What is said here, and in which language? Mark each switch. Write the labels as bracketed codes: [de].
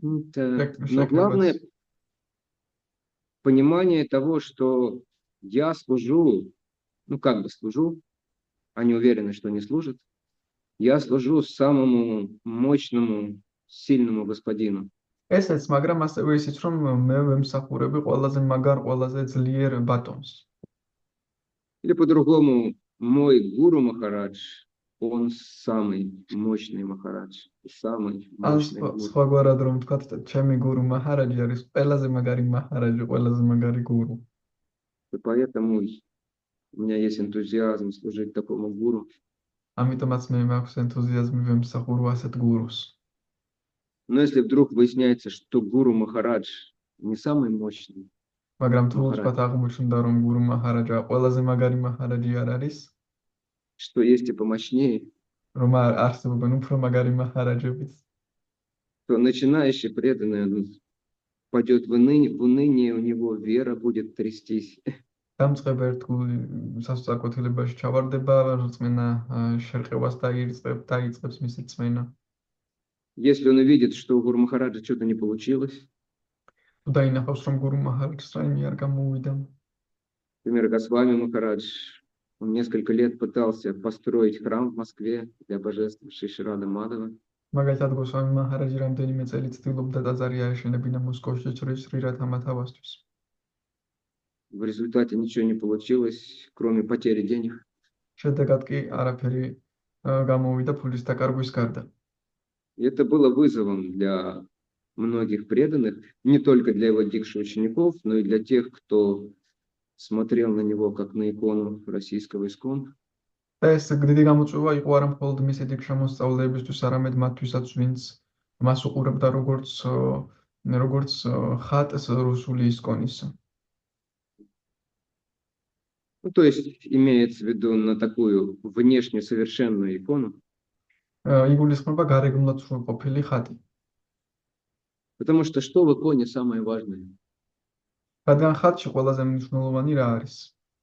[ru] Но главное понимание того, что я служу, ну как бы служу, они уверены, что не служат. Я служу самому мощному, сильному господину. [ka] ესეც, მაგრამ ასევე ისიც, რომ მე ვემსახურები ყველაზე მაგარ, ყველაზე ძლიერ ბატონს. [ru] Или по-другому, мой гуру Махарадж, он самый мощный Махарадж, самый мощный гуру. [ka] სხვაგვარად რომ ვთქვათ, ჩემი გურუ მაჰარაჯი არის ყველაზე მაგარი მაჰარაჯი, ყველაზე მაგარი გურუ. [ru] И поэтому у меня есть энтузиазм служить такому гуру. [ka] ამიტომაც მე მაქვს ენთუზიაზმი ვემსახურო ასეთ გურუს. [ru] Но если вдруг выясняется, что гуру Махарадж не самый мощный, [ka] მაგრამ თუ ვთქვათ აღმოჩნდა, რომ გურუ მაჰარაჯა ყველაზე მაგარი მაჰარაჯი არ არის, [ru] что есть и помощнее, [ka] რომ არსებობენ უფრო მაგარი მაჰარაჯებიც, [ru] то начинающий преданный он пойдет в уныние, у него вера будет трястись. [ka] დამწყებ ერთგული სასწაკვეთილებაში ჩავარდება, რწმენა შერყევას დაიწყებს მისი რწმენა. [ru] Если он увидит, что у гуру Махараджа что-то не получилось, [ka] თუ დაინახავს, რომ гуру მაჰარაჯს რაიმე არ გამოვიდა. [ru] например, Госвами Махарадж, он несколько лет пытался построить храм в Москве для божества Шри Шрада Мадава. [ka] მაგალითად, გოსვამი მაჰარაჯი რამდენიმე წელი ცდილობდა ტაძარი აეშენებინა მოსკოვში Шри Радха Мадхавასთვის. [ru] В результате ничего не получилось, кроме потери денег. [ka] შედეგად კი არაფერი გამოვიდა ფულის დაკარგვის გარდა. [ru] И это было вызовом для многих преданных, не только для его дикши учеников, но и для тех, кто смотрел на него как на икону российского ИСККОН. [ka] ეს დიდი გამოწვევა იყო არა მხოლოდ მისი დიქშა მოსწავლეებისთვის, არამედ მათთვისაც, ვინც მას უყურებდა როგორც ხატს რუსული ისკონის. [ru] Ну, то есть имеется в виду на такую внешне совершенную икону. [ka] იგულისხმება გარეგნულად სრულყოფილი ხატი. [ru] Потому что в иконе самое важное? [ka] რადგან ხატში ყველაზე მნიშვნელოვანი რა არის?